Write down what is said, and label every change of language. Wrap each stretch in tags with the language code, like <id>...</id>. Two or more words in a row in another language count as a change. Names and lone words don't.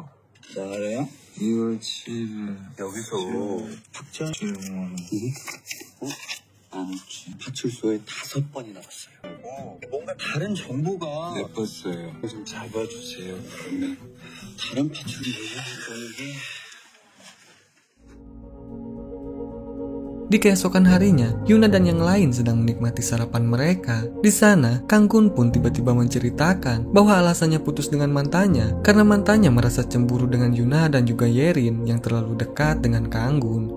<ko>나래요? 2월 7일 여기서 박지현 씨 파출소에 5번이나 왔어요. 뭔가 다른 정보가 네, 봤어요. 좀 잡아주세요. 다른 파출소예요?</ko> <id>Di keesokan harinya, Yuna dan yang lain sedang menikmati sarapan mereka. Di sana, Kang Gun pun tiba-tiba menceritakan bahwa alasannya putus dengan mantannya karena mantannya merasa cemburu dengan Yuna dan juga Yerin yang terlalu dekat dengan Kang Gun.</id>